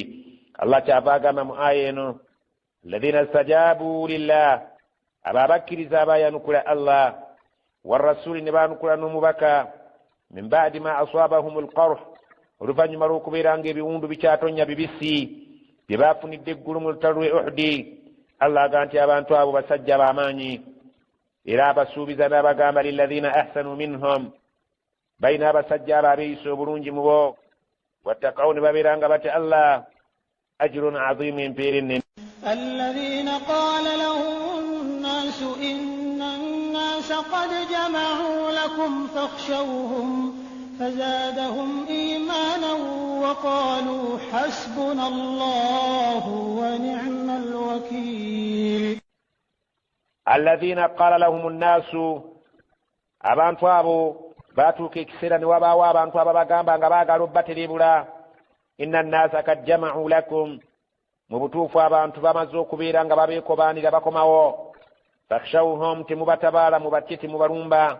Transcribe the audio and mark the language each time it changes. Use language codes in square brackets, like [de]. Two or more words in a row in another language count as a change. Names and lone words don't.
[lg] Allah kyava agamba mu aya eno, [ar] الذين استجابوا لله, [lg] abo abakkiriza abayanukula Allah, warrasuli ne baanukula n'omubaka, [ar] من بعد ما أصابهم القرح, [lg] oluvannyuma lw'okubeera ng'ebiwundu bikyatonya bibisi bye baafunidde eggulu mu lutalo lwe Uhudi. Allah agamba nti abantu abo basajja b'amaanyi era abasuubiza n'abagamba [ar] للذين أحسنوا منهم, [lg] balina abasajja abo abeeyisa obulungi mu bo, wattaqaw ne babeera nga batya Allah, [ar] أجر عظيم, [lg] empeera ennene. [ar] الذين قال لهم الناس إن الناس قد جمعوا لكم فاخشوهم فزادهم إيمانا وقالوا حسبنا الله ونعم الوكيل. الذين قال لهم الناس، [lg] abantu abo baatuuka ekiseera ne wabaawo abantu ababagamba nga baagala obbatereebula. [ar] إن الناس قد جمعوا لكم, [lg] mu butuufu abantu bamaze okubeera nga babeekobaanira bakomawo. fakhshawhum, temubatabaala mubatye temubalumba.